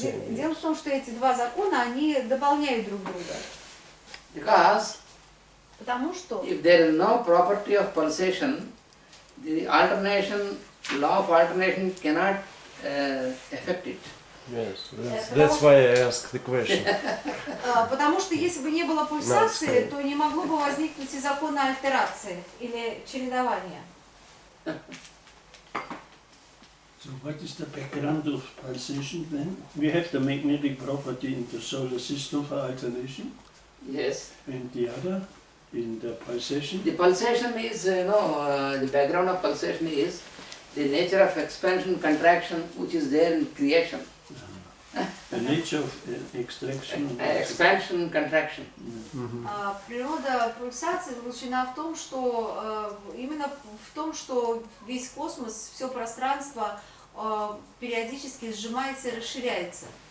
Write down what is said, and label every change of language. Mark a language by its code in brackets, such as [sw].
[ru] Дело в том, что эти два закона, они дополняют друг друга. [en] Because [ru] Потому что [en] if there is no property of pulsation, the alternation, law of alternation cannot affect it. Yes, that's why I asked the question. [ru] Потому что если бы не было пульсации, то не могло бы возникнуть и закона альтерации или чередования. [en] So what is the background of pulsation then? We have the magnetic property in the solar system for alternation, Yes. and the other in the pulsation. The pulsation is, the background of pulsation is the nature of expansion, contraction, which is there in creation. And The nature of extraction. expansion, contraction. [ru] Природа пульсации заключена в том, что именно в том, что весь космос, все пространство периодически сжимается и расширяется.